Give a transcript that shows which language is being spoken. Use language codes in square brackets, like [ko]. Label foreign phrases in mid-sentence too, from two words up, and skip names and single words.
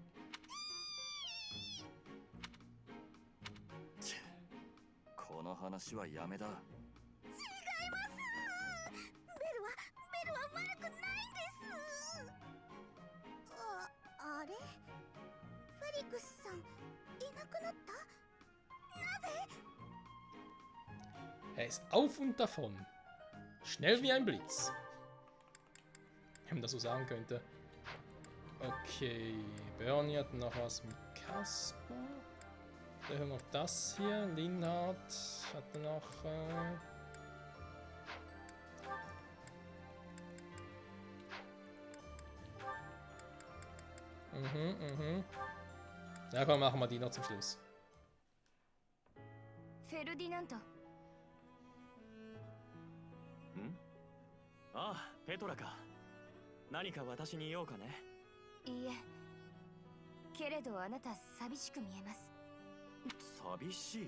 [ja] この話はやめだ。違います。ベルは悪くないんです。あれ、フェリクスさんいなくなった。なぜ。 [de] Er ist auf und davon. Schnell wie ein Blitz. Wenn man das so sagen könnte. Okay, Bernie hat noch was mit Kasper. Der hat noch das hier. Linhard hat noch. Ja, komm, machen wir die noch zum Schluss. [ja] フェルディナント。ああ、ペトラか。何か私に言おうかね。いいえ。けれどあなた寂しく見えます。寂しい。